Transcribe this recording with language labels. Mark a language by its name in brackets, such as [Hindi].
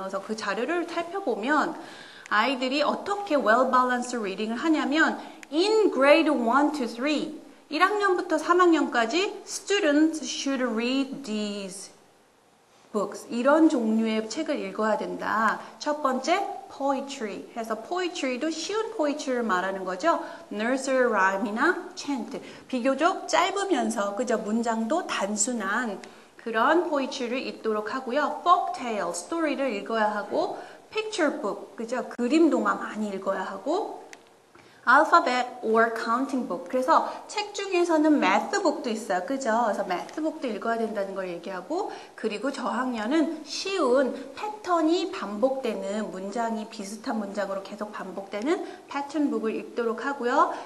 [Korean] 그래서 그 자료를 살펴보면 아이들이 어떻게 [English] well-balanced reading [Korean] 을 하냐면 [English] in grade 1 to 3 [Korean] 1학년부터 3학년까지 [English] students should read these books. [Korean] 이런 종류의 책을 읽어야 된다. 첫 번째, poetry. 해서 poetry도 쉬운 poetry를 말하는 거죠. nursery rhyme이나 chant. 비교적 짧으면서 그저 문장도 단순한 그런 poetry를 읽도록 하고요. folktale, 스토리를 읽어야 하고 picture book, 그죠? 그림 동화 많이 읽어야 하고 alphabet or counting book. 그래서 책 중에서는 math book도 있어요. 그죠? 그래서 math book도 읽어야 된다는 걸 얘기하고, 그리고 저학년은 쉬운 패턴이 반복되는 문장이 비슷한 문장으로 계속 반복되는 패턴 북을 읽도록 하고요.